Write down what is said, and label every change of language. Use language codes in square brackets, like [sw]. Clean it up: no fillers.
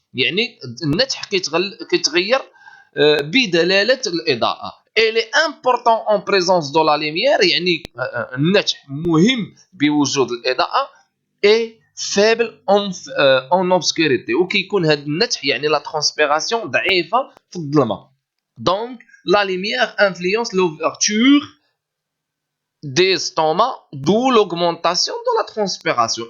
[ar] يعني النتح كيتغير بدلالة الإضاءة. [fr] Elle est important en présence de la lumière. [ar] يعني النتح مهم بوجود الإضاءة. [fr] Et faible en obscurité. [ar] وكيكون هذا النتح يعني la transpiration ضعيفة في الظلمة. [fr] Donc, la lumière influence l'ouverture des stomas, d'où l'augmentation de la transpiration.